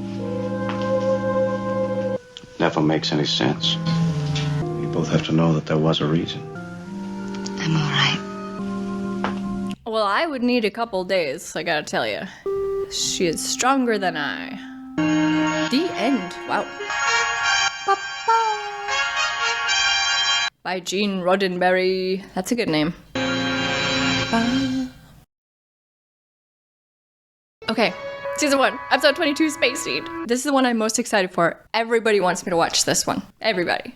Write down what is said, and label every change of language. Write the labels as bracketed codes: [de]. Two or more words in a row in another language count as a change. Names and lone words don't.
[en] Never makes any sense. We both have to know that there was a reason. I'm all right. Well, I would need a couple days, I gotta tell you. She is stronger than I. The end. Wow. Ba-ba. By Gene Roddenberry. That's a good name. Ba. Okay. Season 1, episode 22, Space Seed. This is the one I'm most excited for. Everybody wants me to watch this one. Everybody.